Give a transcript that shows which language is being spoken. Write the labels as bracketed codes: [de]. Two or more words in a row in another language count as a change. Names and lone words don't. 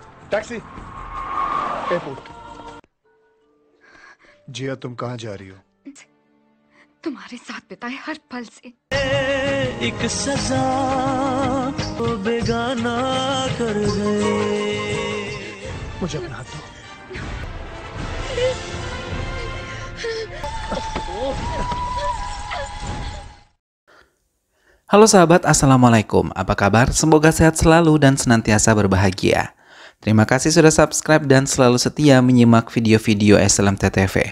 [en] taxi airport. [hi] जिया तुम कहाँ जा रही हो? तुम्हारे साथ बिताए हर पल से एक सजा तो बेगाना कर गए। मुझे अपना हाथ दो। [id] Halo sahabat, Assalamualaikum. Apa kabar? Semoga sehat selalu dan senantiasa berbahagia. Terima kasih sudah subscribe dan selalu setia menyimak video-video SLMT-TV.